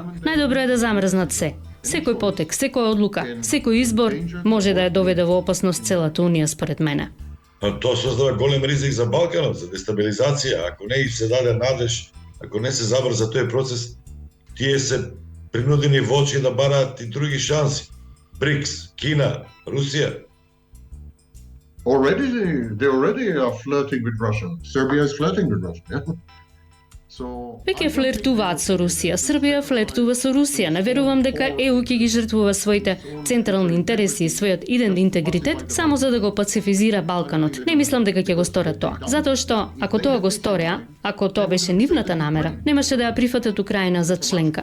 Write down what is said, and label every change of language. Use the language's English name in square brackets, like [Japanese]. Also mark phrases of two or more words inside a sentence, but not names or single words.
[Macedonian] Најдобро е да замрзнат се. Секој потек, секоја одлука, секој избор може да ја доведе во опасност целата Унија, според мене. Тоа создава голем ризик за Балканот, за дестабилизација. Ако не им се даде надеж, ако не се забрза тој процес, тие се принудени во очи да бараат и други шанси. БРИКС, Кина, Русија. [English] They already are flirting with Russia. Serbia is flirting with Russia. Yeah? [Macedonian] Веќе флиртуваат со Русија, Србија флиртува со Русија. Не верувам дека ЕУ ќе ги жртвува своите централни интереси и својот интегритет само за да го пацифизира Балканот. Не мислам дека ќе го сторат тоа. Затоа што, ако тоа го сторија, ако тоа беше нивната намера, немаше да ја прифатат Украина за членка.